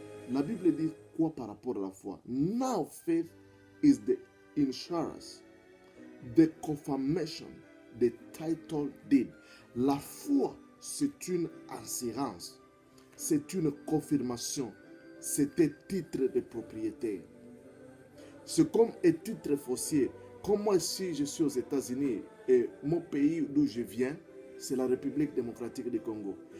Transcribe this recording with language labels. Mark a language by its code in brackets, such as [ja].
[fr] La Bible dit quoi par rapport à la foi? [en] Now faith is the insurance, the confirmation, the title deed. [fr] La foi, c'est une assurance, c'est une confirmation, c'est un titre de propriété. C'est comme un titre foncier. Comme moi ici, je suis aux États-Unis et mon pays d'où je viens, c'est la République démocratique du Congo.